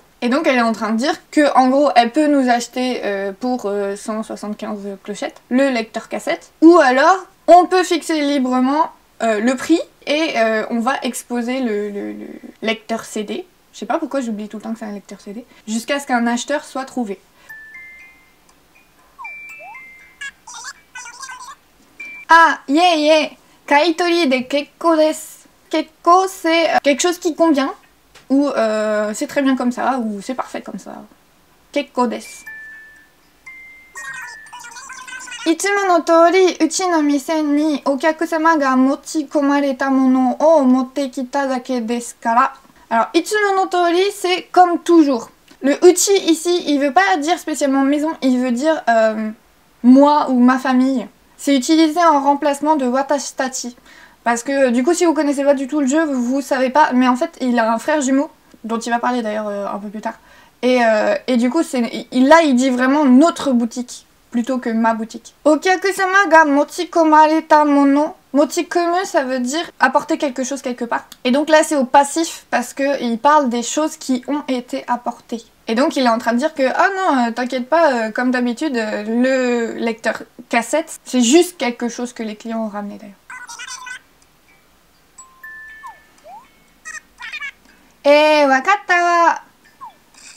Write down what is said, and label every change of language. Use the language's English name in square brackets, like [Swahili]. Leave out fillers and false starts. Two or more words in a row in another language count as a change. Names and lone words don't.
[French] Et donc elle est en train de dire que en gros elle peut nous acheter pour 175 clochettes le lecteur cassette, ou alors on peut fixer librement le prix et on va exposer le lecteur CD. Je sais pas pourquoi j'oublie tout le temps que c'est un lecteur CD, jusqu'à ce qu'un acheteur soit trouvé. [Japanese] Ah, yeah, 買い取りで結構です. [French] Kekko, c'est quelque chose qui convient, ou c'est très bien comme ça, ou c'est parfait comme ça. [Japanese] 結構です。いつもの通り、うちの店にお客様が持ち込まれた物を持ってきただけですから. Alors, いつもの通り, [French] c'est comme toujours. Le uchi ici, il veut pas dire spécialement maison, il veut dire moi ou ma famille. C'est utilisé en remplacement de [Japanese] 私たち. [French] Parce que du coup, si vous connaissez pas du tout le jeu, vous savez pas. Mais en fait, il a un frère jumeau, dont il va parler d'ailleurs un peu plus tard. Et du coup, là, il dit vraiment notre boutique, plutôt que ma boutique. [Japanese] お客様が持ち込まれた物. [French] Mochikomu, ça veut dire apporter quelque chose quelque part. Et donc là, c'est au passif, parce qu'il parle des choses qui ont été apportées. Et donc il est en train de dire que ah non, t'inquiète pas, comme d'habitude, le lecteur cassette, c'est juste quelque chose que les clients ont ramené d'ailleurs. [Japanese] わかったわ.